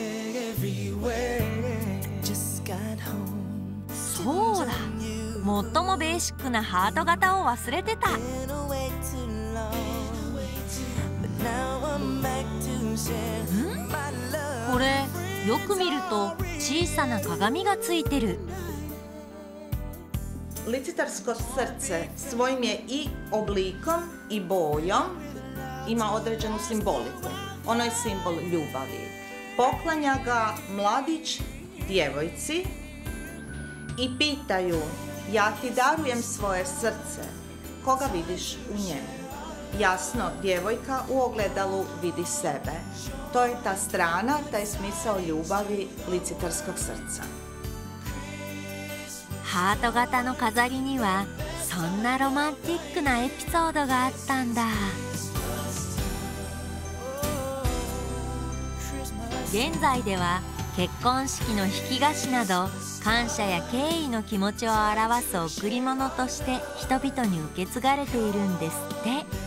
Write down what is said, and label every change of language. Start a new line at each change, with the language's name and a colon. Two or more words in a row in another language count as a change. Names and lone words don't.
Japanese: そうだ、最もベーシックなハート型を忘れてた。これよく見ると小さな鏡がついてる。
Croatian: Licitarsko srce svojim je i oblikom i bojom ima određenu simboliku. Ono je simbol ljubavi. Poklanja ga mladić djevojci i pitaju: ja ti darujem svoje srce, koga vidiš u njemu? Jasno, djevojka u ogledalu vidi sebe. To je ta strana, taj smisao ljubavi licitarskog srca.
Japanese: ハート型の飾りにはそんなロマンティックなエピソードがあったんだ。現在では結婚式の引き菓子など感謝や敬意の気持ちを表す贈り物として人々に受け継がれているんですって。